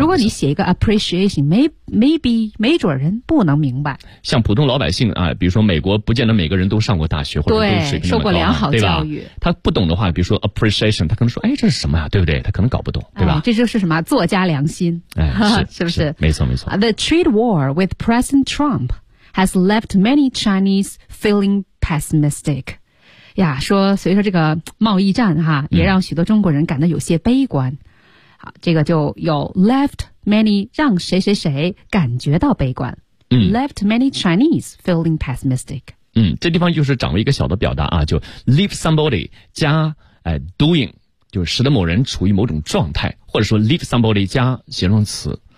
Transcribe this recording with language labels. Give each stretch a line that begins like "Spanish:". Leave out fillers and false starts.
Chinese: 如果你写一个 appreciation，
English: maybe
Chinese: 没准人不能明白。像普通老百姓啊，比如说美国，不见得每个人都上过大学或者都水平那么高，受过良好教育，他不懂的话，比如说 appreciation， 他可能说，哎，这是什么呀？对不对？他可能搞不懂，对吧？哎、这就是什么作家良心，哎，是是不是？没错没错。
English: The trade war with President Trump has left many Chinese feeling pessimistic。
Chinese: 呀，说随着这个贸易战哈，也让许多中国人感到有些悲观。好，这个就有
English: left many
Chinese: 让谁谁谁感觉到悲观。嗯
English: ，left many Chinese feeling pessimistic。
Chinese: 嗯，这地方就是掌握一个小的表达啊，就
English: leave somebody
Chinese: 加doing， 就使得某人处于某种状态，或者说 leave somebody 加形容词。